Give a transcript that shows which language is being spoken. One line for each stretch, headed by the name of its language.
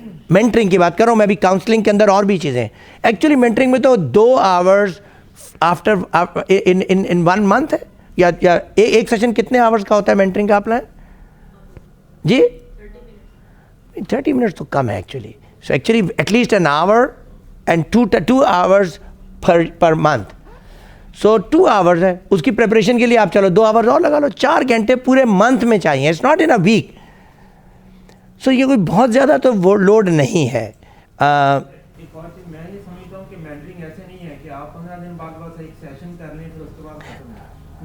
Urdu: Mentoring کی بات کر رہا ہوں میں ابھی, کاؤنسلنگ کے اندر اور بھی چیزیں. ایکچولی مینٹرنگ میں تو 2 آورز آفٹر ان 1 month ہے, یا ایک سیشن کتنے آورز کا ہوتا ہے مینٹرنگ کا اپنا جی؟ 30 منٹس تو کم ہے actually.
English: So actually at least an hour and 2 hours per month.
Urdu: So 2 hours ہے, اس کی پریپریشن کے لیے آپ چلو 2 hours اور لگا لو, 4 گھنٹے پورے منتھ میں چاہیے.
English: It's not in a week.
Urdu: سو یہ کوئی بہت زیادہ تو وہ لوڈ نہیں ہے. ایک اور چیز میں یہ سمجھتا ہوں کہ مینٹرنگ ایسے نہیں ہے کہ آپ 15 دن بعد بس ایک سیشن کر لیں پھر اس کے بعد ختم.